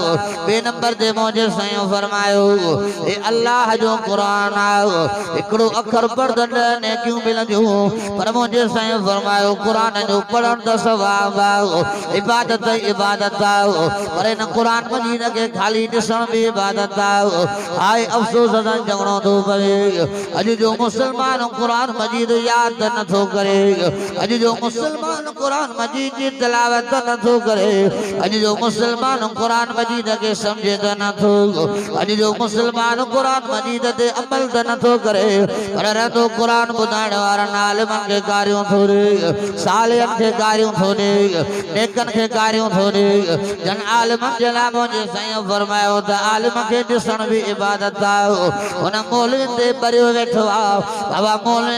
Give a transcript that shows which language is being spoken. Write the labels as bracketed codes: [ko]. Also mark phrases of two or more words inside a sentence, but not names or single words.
[sd] ॿिए नंबर ते मुंहिंजे साईं फरमायो हे अल्लाह जो क़ुरान आहे, हिकिड़ो अखर पढ़ंदड़ ॾह नेकियूं मिलंदियूं। पर मुंहिंजे साईं फरमायो क़ुरान जो पढ़ण त सवाब आहे, इबादत इबादत आहे। पर इन कुरान मजीद के खाली ॾिसण भी इबादत आए अफ़सोस सां चवणो थो पवे अॼु जो मुसलमान कुरान मजीद याद नथो करे अॼु जो मुसलमान कुरान मजीद जी तिलावत नथो करे अॼु जो मुसलमान कुरान मजीद के समझे त नथो अॼु जो मुसलमान कुरान मजीद ते अमल त नथो करे पर रहंदो कुरान ॿुधाइण वारनि आलिमनि खे गारियूं थो ॾे सालिहनि खे गारियूं थो ॾे नेकनि खे गारियूं थो ॾे जन आलिमनि जे लाइ मुंहिंजे साईं फरमायो त आलिम खे ॾिसण बि इबादत आहे हुन मौलविन ते परियो वेठो आहे बाबा मौलविन